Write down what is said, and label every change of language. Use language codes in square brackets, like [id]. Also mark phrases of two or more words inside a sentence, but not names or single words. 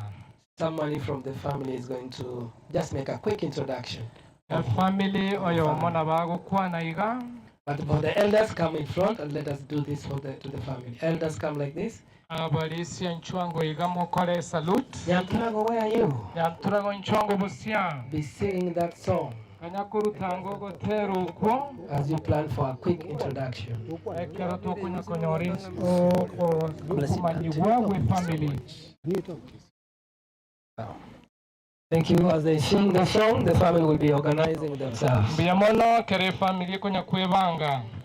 [en] somebody from the family is going to just make a quick introduction. [guz] family oyo mona bagokwana iga [en] But for the elders, come in front and let us do this to the family. Elders, come like this. [guz] abalisia nchwango iga mukore salute Nyanturago, [en] where are you? [guz] nyanturago nchwango busya [en] Be singing that song [guz] kanyakurutango gotera ukwo [en] as you plan for a quick introduction. [guz] ekero tokunya konyori okumanyibwa gwe family. [en] Thank you. As they sing the song, the family will be organizing themselves. [guz] mbiyamono kere family konya kwebanga